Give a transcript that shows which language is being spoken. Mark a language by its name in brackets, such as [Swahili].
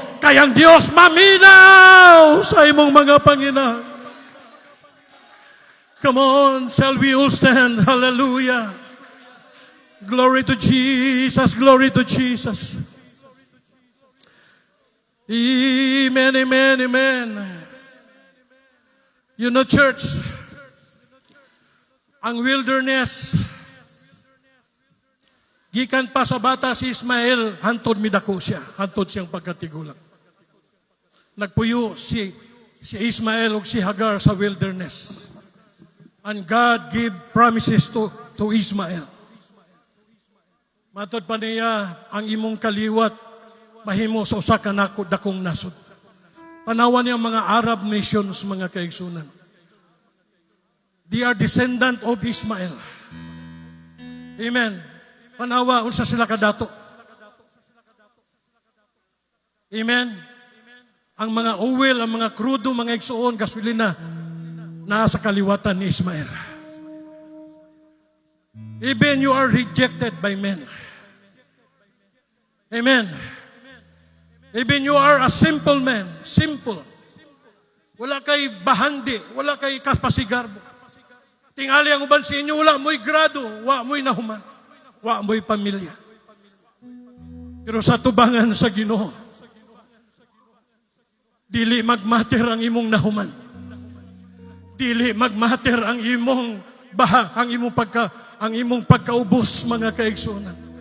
[Cebuano] Kayang Dios maminaw sa imong mga panginahanglan. [English] Come on, shall we all stand? Hallelujah. Glory to Jesus, glory to Jesus. Amen, amen, amen. You know, church, [Cebuano] ang wilderness, gikan pa sa bata si Ismael, hantod midako siya, hantod siyang pagkatigulang. Nagpuyo si Ismael ug si Hagar sa wilderness. [English] And God gave promises to Ismael. [Cebuano] Matod pa niya, ang imong kaliwat, mahimo sa usa ka dakong nasod. Tanawan niya mga Arab nations, mga kaigsunan. [English] They are descendant of Ismael. [Cebuano] Amen. Tanawa, unsa sila kadato. Amen. Ang mga oil, ang mga krudo, mga igsuon, gasolina, nasa kaliwatan ni Ismael. [English] Even you are rejected by men. Amen. Even you are a simple man. [Cebuano] Simple. Wala kay bahandi. Wala kay kapasigarbo. Tingali ang uban sa inyo, wala mo'y grado. Wala mo'y nahuman. Wala mo'y pamilya. Pero sa tubangan sa Ginoo, dili magmater ang imong nahuman. Dili magmater ang imong ang imong pagkaubos, mga kaigsunan.